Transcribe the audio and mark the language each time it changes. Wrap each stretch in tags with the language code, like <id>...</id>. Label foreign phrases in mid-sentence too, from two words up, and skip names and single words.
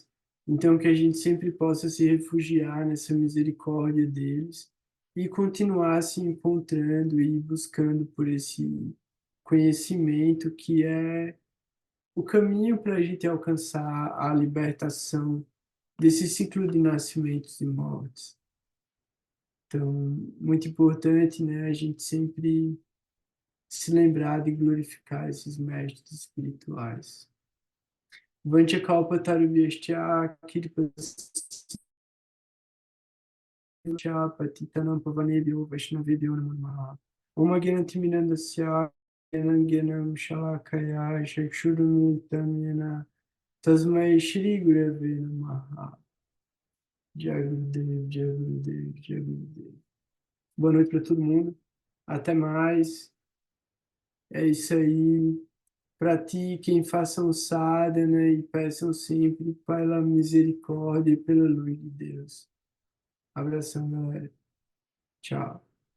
<pt>Então, que a gente sempre possa se refugiar nessa misericórdia deles e continuar se encontrando e buscando por esse conhecimento que é o caminho para a gente alcançar a libertação desse ciclo de nascimentos e mortes. Então, muito importante, né, a gente sempre se lembrar de glorificar esses mestres espirituais.</pt> <sa>वाञ्छा कल्प तरुभ्यश्च किर्प पतितानाम् पावनेभ्यो वैष्णवेभ्यो नमो नमः. ओम् अज्ञानतिमिरान्धस्य ज्ञानम् शलाकया चक्षुरुम्रितम् येन तस्मै श्री गुरवे नमः. जय गुरुदेव, जय गुरुदेव, जय गुरुदेव.</sa> <pt>Boa noite para todo mundo. Até mais. É isso aí. Pratiquem, façam sadhana e peçam sempre pela misericórdia e pela luz de Deus. Abração, galera. Tchau.</pt>